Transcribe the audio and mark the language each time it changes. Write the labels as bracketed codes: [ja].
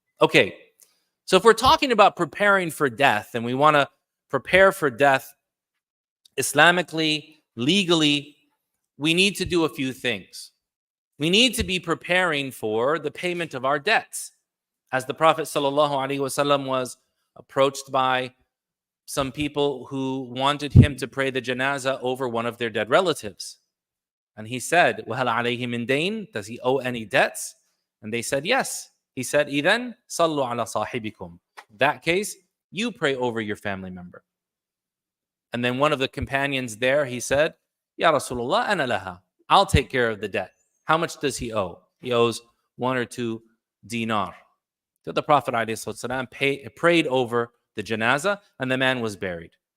[en] Okay, so if we're talking about preparing for death and we want to prepare for death Islamically, legally, we need to do a few things. We need to be preparing for the payment of our debts. As the Prophet ﷺ was approached by some people who wanted him to pray the janazah over one of their dead relatives. And he said, [ar] وَهَلْ عَلَيْهِ مِنْ دَيْنٍ? [en] Does he owe any debts? And they said, yes. He said, [ar] إِذَنْ صَلُّوا عَلَى صَاحِبِكُمْ. [en] In that case, you pray over your family member. And then one of the companions there, he said, [ar] Ya Rasulullah, ana laha. [en] I'll take care of the debt. How much does he owe? He owes 1 or 2 dinar. So the Prophet ﷺ prayed over the janazah, and the man was buried.